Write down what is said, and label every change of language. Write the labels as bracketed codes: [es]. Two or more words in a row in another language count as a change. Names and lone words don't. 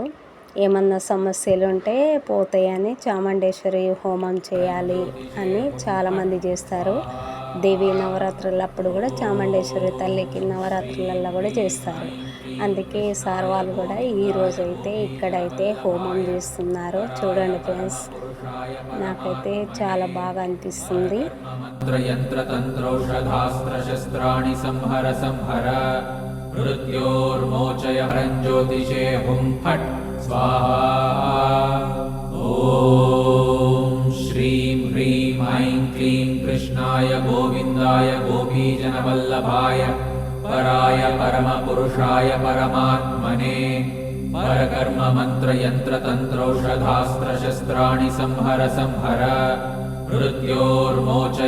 [te] ఏమన్నా సమస్యలు ఉంటే పోతాయని చాముండేశ్వరి హోమం చేయాలి అని చాలామంది చేస్తారు. దేవి నవరాత్రులప్పుడు కూడా చాముండేశ్వరి తల్లికి నవరాత్రులలో కూడా చేస్తారు. అందుకే సార్ వాళ్ళు కూడా ఈరోజైతే ఇక్కడైతే హోమం చేస్తున్నారు. చూడండి ఫ్రెండ్స్, నాకైతే చాలా బాగా అనిపిస్తుంది. [sa] मृत्योर्मोचय परञ्ज्योतिषे हुं फट् स्वाहा। ॐ श्रीं ह्रीं ऐं क्लीं कृष्णाय गोविन्दाय गोपीजनवल्लभाय पराय परमपुरुषाय परमात्मने परकर्म मन्त्रयन्त्रतन्त्रौषधास्त्रशस्त्राणि संहर संहर मृत्योर्मोचय।